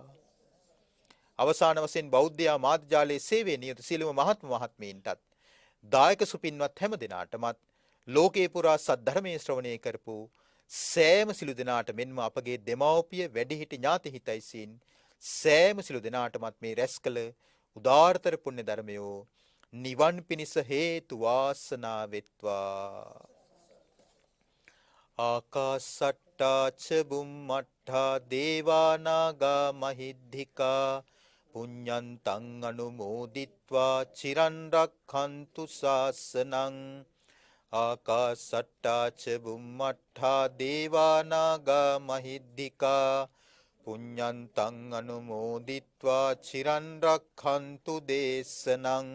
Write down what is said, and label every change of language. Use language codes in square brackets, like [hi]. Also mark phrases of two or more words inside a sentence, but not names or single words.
[si] අවසාන වශයෙන් බෞද්ධ මාධ්‍යාලයේ සේවයේ නියුතු සියලුම මහත්ම මහත්මීන්ටත් දායක සුපින්වත් හැම දිනාටමත් ලෝකේ පුරා සද්ධර්මයේ ශ්‍රවණය කරපු සෑම සිළු දෙනාට මෙන්ම අපගේ දෙමව්පිය වැඩිහිටි ඥාති හිතයිසින් සෑම සිළු දෙනාටමත් මේ රැස් කළ උදාාරතර පුණ්‍ය ධර්මයෝ නිවන් පිණිස හේතු වාසනා වෙත්වා. [pi] ආකාසට්ටා ච බුම්මට්ඨා දේවා නාග මහිද්దికා පුඤ්ඤන්තං අනුමෝදිත්වා චිරන් රක්ඛන්තු ශාසනං. ආකාසට්ටා ච බුම්මට්ඨා දේවා නාග මහිද්దికා පුඤ්ඤන්තං අනුමෝදිත්වා චිරන් රක්ඛන්තු දේශනං.